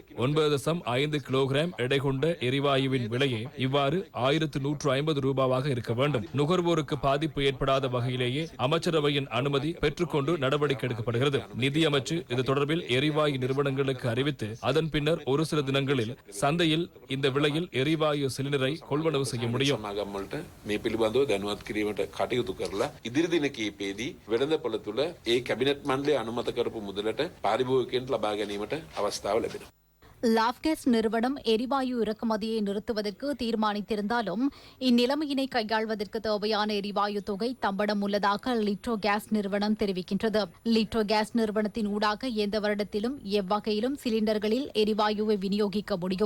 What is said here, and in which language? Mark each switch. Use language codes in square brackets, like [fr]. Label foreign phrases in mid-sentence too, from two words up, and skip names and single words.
[ta] 9.5 கிலோகிராம் எடை கொண்ட எரிவாயுவின் விலையே இவ்வாறு 1150 ரூபாவாக இருக்க வேண்டும். நுகர்வோருக்கு பாதிப்பு ஏற்படாத வகையிலேயே அமைச்சரவையின் அனுமதி பெற்றுக்கொண்டு நடவடிக்கை எடுக்கப்படுகிறது. நிதி அமைச்சு இது தொடர்பில் எரிவாயு நிறுவனங்களுக்கு அறிவித்து அதன் பின்னர் ஒரு சில தினங்களில் சந்தையில் இந்த விலையில் எரிவாயு சிலிண்டரை கொள்வனவு செய்ய முடியும். [si] ඉදිරි දින කිහිපෙදී වෙළඳපොළ තුළ ඒ කැබිනට් මණ්ඩලය අනුමත කරපු මුදලට පාරිභෝගිකයන්ට ලබා ගැනීමට අවස්ථාව ලැබෙනවා. [ta] லாப்கேஸ் நிறுவனம் எரிவாயு இறக்குமதியை நிறுத்துவதற்கு தீர்மானித்திருந்தாலும் இந்நிலைமையினை கையாள்வதற்கு தேவையான எரிவாயு தொகை தம்படம் உள்ளதாக லிட்ரோ கேஸ் நிறுவனம் தெரிவிக்கின்றது. லிட்ரோ கேஸ் நிறுவனத்தின் ஊடாக எந்த வருடத்திலும் எவ்வகையிலும் சிலிண்டர்களில் எரிவாயுவை விநியோகிக்க முடியும்.